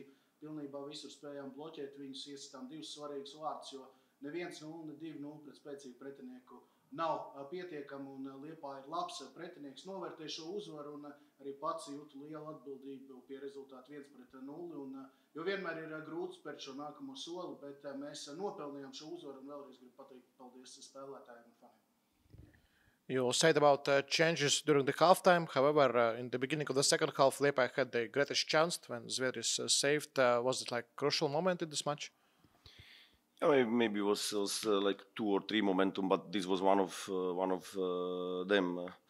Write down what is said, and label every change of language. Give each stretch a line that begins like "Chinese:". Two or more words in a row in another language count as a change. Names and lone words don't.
Latvian: pilnībā visur spējām bloķēt viņus, iesitām 2 svarīgus vārdus, jo ne 1-0, ne 2-0 pret spēcīgu pretinieku nav pietiekami, un Liepāja ir labs pretinieks, novērtē šo uzvaru, un arī pats jūtu lielu atbildību pie rezultātu 1-0, jo vienmēr ir grūti spērt šo nākamo soli, bet mēs nopelnījām šo uzvaru, un vēlreiz gribu pateikt paldies spēlētājiem un faniem.
English: You said about changes during the halftime. However, in the beginning of the second half, Liepāja had the greatest chance when Zviedris saved. Was it like a crucial moment in this match? Yeah, maybe it was like 2 or 3 momentum, but this was one of them.